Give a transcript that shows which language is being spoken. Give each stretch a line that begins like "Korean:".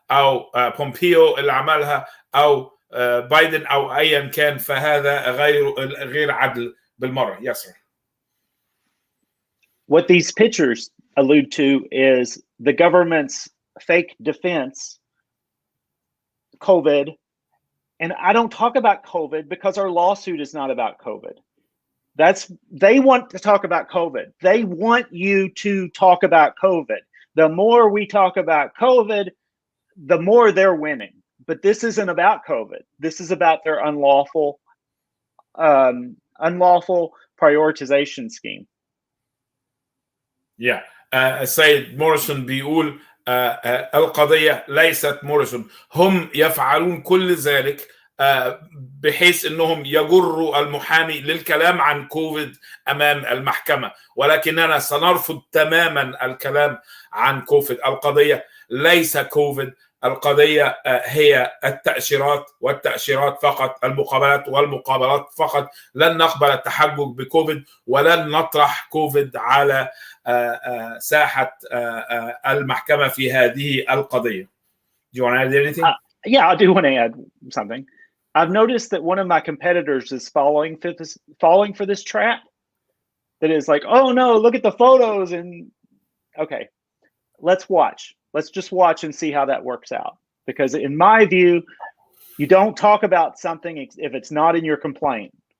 Arabic: أو بومبيو اللي عملها أو بايدن أو أيا كان، فهذا غير عدل بالمرة.
English: Yes, sir. What these pictures allude to is the government's fake defense, COVID. And I don't talk about COVID because our lawsuit is not about COVID. They want to talk about COVID. They want you to talk about COVID. The more we talk about COVID, the more they're winning. But this isn't about COVID. This is about their unlawful prioritization scheme. Yeah.
Arabic: السيد موريسون بيقول القضية ليست موريسون، هم يفعلون كل ذلك بحيث انهم يجروا المحامي للكلام عن كوفيد امام المحكمة، ولكننا سنرفض تماما الكلام عن كوفيد. القضية ليس كوفيد، القضية هي التأشيرات والتأشيرات فقط، المقابلات والمقابلات فقط. لن نقبل التحجج بكوفيد ولن نطرح كوفيد على ساحة المحكمة في هذه القضية.
English: Do you want to add anything? Yeah, I do want to add something. I've noticed that one of my competitors is falling for this trap. That is like, oh no, look at the photos, and okay, let's watch. Let's just watch and see how that works out. Because in my view, you don't talk about something if it's not in your complaint.